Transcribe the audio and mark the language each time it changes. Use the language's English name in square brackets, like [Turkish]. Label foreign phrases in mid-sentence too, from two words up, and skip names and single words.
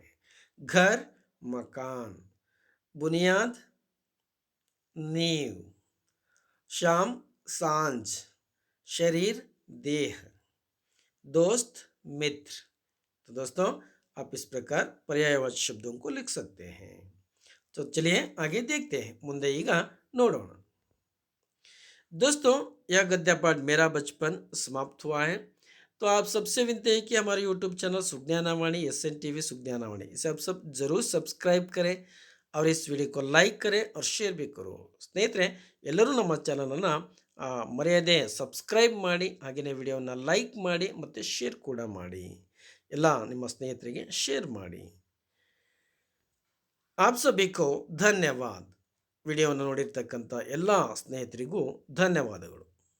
[Hindi] घर, मकान, बुनियाद, नींव, शाम, सांझ, शरीर, देह, दोस्त, मित्र। तो दोस्तों आप इस प्रकार पर्यायवाची शब्दों को लिख सकते हैं। तो चलिए आगे देखते हैं। [Kannada] ಮುಂದೆ ಈಗ ನೋಡೋಣ। [Hindi] दोस्तों यह गद्य पाठ मेरा बचपन समाप्त हुआ है। तो आप सबसे विनती है कि हमारे यूट्यूब चैनल सुज्ञानावाणी SN TV सुज्ञानावाणी, इसे आप सब जरूर सब्सक्राइब करें और इस वीडियो को लाइक करें और शेयर भी करो। [Kannada] ಸ್ನೇಹಿತರೆ ಎಲ್ಲರೂ ನಮ್ಮ ಚಾನಲನ್ನು ಮರೆಯದೆ ಸಬ್ಸ್ಕ್ರೈಬ್ ಮಾಡಿ, ಹಾಗೆಯೇ ವಿಡಿಯೋವನ್ನು ಲೈಕ್ ಮಾಡಿ ಮತ್ತು ಶೇರ್ ಕೂಡ ಮಾಡಿ। ಎಲ್ಲ ನಿಮ್ಮ ಸ್ನೇಹಿತರಿಗೆ ಶೇರ್ ಮಾಡಿ। [Hindi] आप सभी को धन्यवाद। [Kannada] ವಿಡಿಯೋವನ್ನು ನೋಡಿರ್ತಕ್ಕಂಥ ಎಲ್ಲ ಸ್ನೇಹಿತರಿಗೂ ಧನ್ಯವಾದಗಳು।